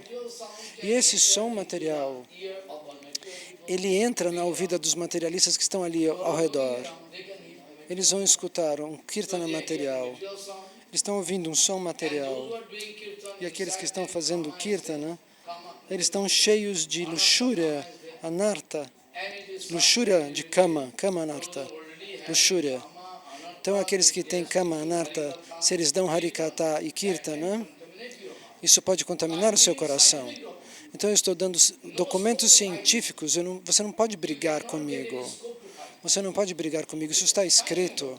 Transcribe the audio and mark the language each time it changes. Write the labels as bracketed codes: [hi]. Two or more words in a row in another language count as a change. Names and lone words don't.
[pt] E esse som material, ele entra na ouvida dos materialistas que estão ali ao redor. Eles vão escutar um kirtana material. Eles estão ouvindo um som material. E aqueles que estão fazendo kirtana, eles estão cheios de luxúria, anarta, luxúria de kama, [sa] काम अनर्थ, [pt] luxúria. Então aqueles que têm [sa] काम अनर्थ, [pt] se eles dão harikata e kirtana, isso pode contaminar o seu coração. Então eu estou dando documentos científicos, você não pode brigar comigo. Você não pode brigar comigo, isso está escrito.